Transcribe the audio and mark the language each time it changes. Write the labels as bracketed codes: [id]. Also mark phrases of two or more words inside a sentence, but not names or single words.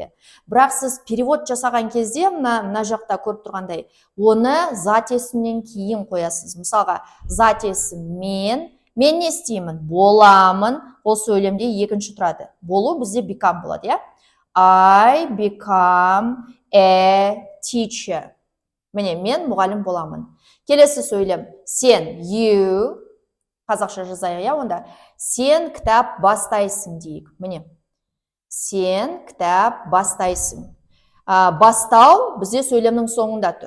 [kk] Бірақ сіз перевод жасаған кезде, мына жақта көріп тұрғандай, оны зат есімнен кейін қоясыз. Мысалға, зат есім мен не істеймін? Боламын. Ол сөйлемде екінші тұрады. Болу бізде become болады, я? [en] I become a teacher. [kk] Міне, мен мұғалім боламын. Келесі сөйлем. Сен, you, қазақша жазайық, я, онда. Сен кітап бастайсың дейік. Міне. Сен кітап бастайсың. Бастау бізде сөйлемнің соңында тұр.